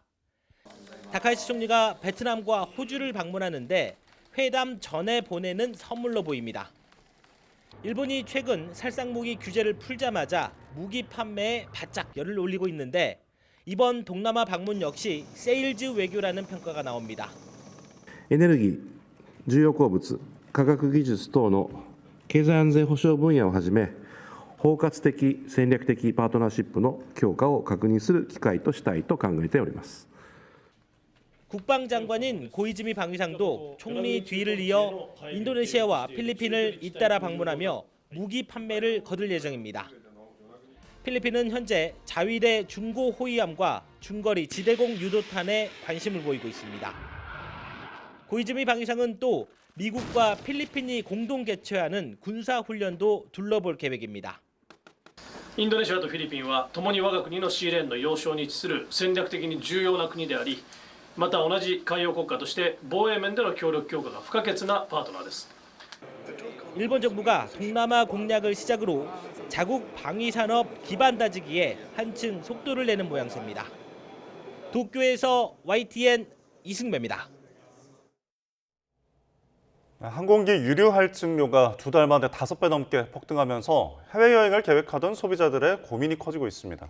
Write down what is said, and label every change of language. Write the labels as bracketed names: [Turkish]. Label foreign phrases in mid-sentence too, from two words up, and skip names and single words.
[Korean] 다카이시 총리가 베트남과 호주를 방문하는데 회담 전에 보내는 선물로 보입니다. 일본이 최근 살상무기 규제를 풀자마자 무기 판매에 바짝 열을 올리고 있는데 이번 동남아 방문 역시 세일즈 외교라는 평가가 나옵니다. [Japanese] エネルギー、重要鉱物、科学技術等の経済安全保障分野をはじめ、包括的戦略的パートナーシップの強化を確認する機会としたいと考えております。 [Korean] 국방장관인 고이즈미 방위상도 총리 뒤를 이어 인도네시아와 필리핀을 잇따라 방문하며 무기 판매를 거둘 예정입니다. 필리핀은 현재 자위대 중고 호위함과 중거리 지대공 유도탄에 관심을 보이고 있습니다. 고이즈미 방위상은 또 미국과 필리핀이 공동 개최하는 군사훈련도 둘러볼 계획입니다. [Japanese] インドネシアとフィリピンは共に我が国のシーレーンの要衝に位置する戦略的に重要な国であり、また同じ海洋国家として防衛面での協力強化が不可欠なパートナーです。 [Korean] 일본 정부가 동남아 공략을 시작으로 자국 방위 산업 기반 다지기에 한층 속도를 내는 모양새입니다. 도쿄에서 YTN 이승배입니다. 항공기 유류 할증료가 2달 만에 5배 넘게 폭등하면서 해외여행을 계획하던 소비자들의 고민이 커지고 있습니다.